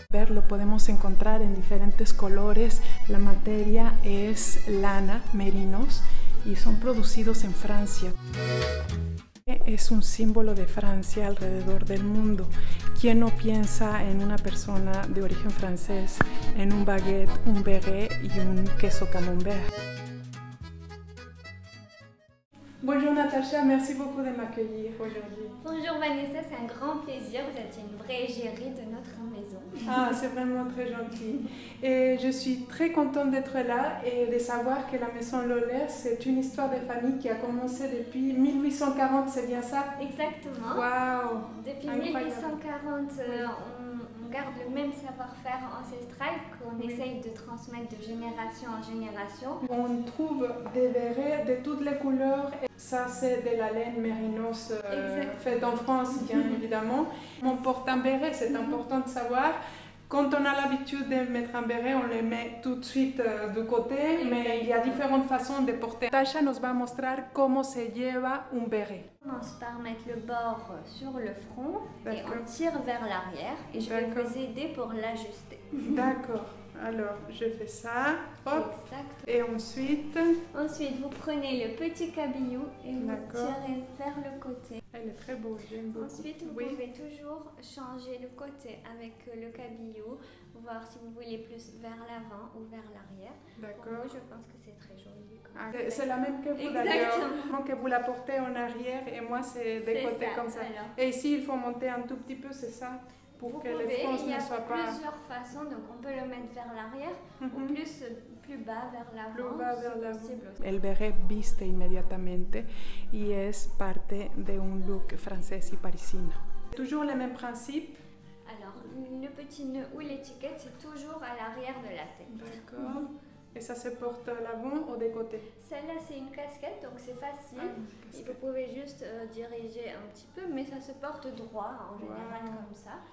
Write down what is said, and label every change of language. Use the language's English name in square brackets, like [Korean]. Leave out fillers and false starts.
[Spanish] Lo podemos encontrar en diferentes colores, la materia es lana, merinos, y son producidos en Francia. Es un símbolo de Francia alrededor del mundo. ¿Quién no piensa en una persona de origen francés, en un baguette, un béret y un queso camembert? [French] Bonjour Natacha, merci beaucoup de m'accueillir aujourd'hui. Bonjour Vanessa, c'est un grand plaisir, vous êtes une vraie égérie de notre maison. Ah, c'est vraiment très gentil. Et je suis très contente d'être là et de savoir que la Maison Lolaire, c'est une histoire de famille qui a commencé depuis 1840, c'est bien ça? Exactement. Waouh! Depuis 1840, on garde le même savoir-faire ancestral qu'on essaye de transmettre de génération en génération. On trouve des bérets de toutes les couleurs. Ça, c'est de la laine mérinos faite en France, bien évidemment. On porte un béret, c'est important de savoir. Quand on a l'habitude de mettre un béret, on le met tout de suite de côté, mais il y a différentes façons de porter. [Spanish] Tasha nos va a mostrar cómo se lleva un béret. [French] On commence par mettre le bord sur le front et on tire vers l'arrière et je vais vous aider pour l'ajuster. D'accord. Alors, je fais ça, hop, exact. Et ensuite... Ensuite, vous prenez le petit cabillou et vous tirez vers le côté. Elle est très beau, j'aime beaucoup. Ensuite, vous pouvez toujours changer le côté avec le cabillou, voir si vous voulez plus vers l'avant ou vers l'arrière. D'accord. Moi, je pense que c'est très joli. C'est la même que vous d'ailleurs, que vous la portez en arrière et moi c'est des côtés comme ça. Alors. Et ici, il faut monter un tout petit peu, c'est ça? Pour que les franges ne soient pas... Il y a plusieurs façons, donc on peut le mettre vers l'arrière ou plus bas vers l'avant. Plus bas vers l'avant. [Spanish] El béret viste inmediatamente y es parte de un look francés y parisino. [French] Toujours le même principe. Alors, le petit nœud ou l'étiquette, c'est toujours à l'arrière de la tête. D'accord. Et ça se porte à l'avant ou des côtés? Celle-là, c'est une casquette, donc c'est facile. Et vous pouvez juste diriger un petit peu, mais ça se porte droit en général comme ça.